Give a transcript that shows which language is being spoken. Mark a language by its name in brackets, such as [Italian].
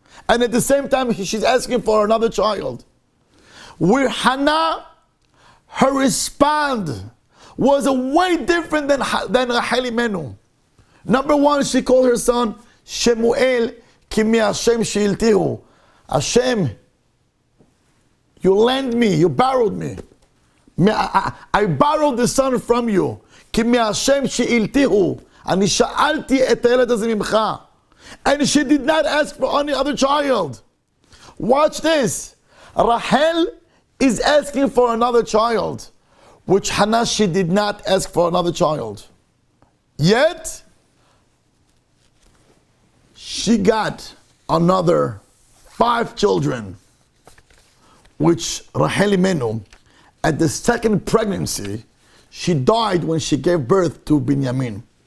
[English] And at the same time, she's asking for another child. Where Hannah, her response was way different than Rachel Imenu. Number one, she called her son Shmuel, ki mi Hashem she'iltihu. Hashem, you lent me, you borrowed me. I borrowed the son from you. [Hebrew] כי מהשם שאילתיהו, אני שאלתי את הילד הזה ממך. [English] And she did not ask for any other child. Watch this. Rachel is asking for another child, which Hannah, she did not ask for another child. Yet, she got another 5 children, which Rachel Imenu, at the second pregnancy, she died when she gave birth to Binyamin.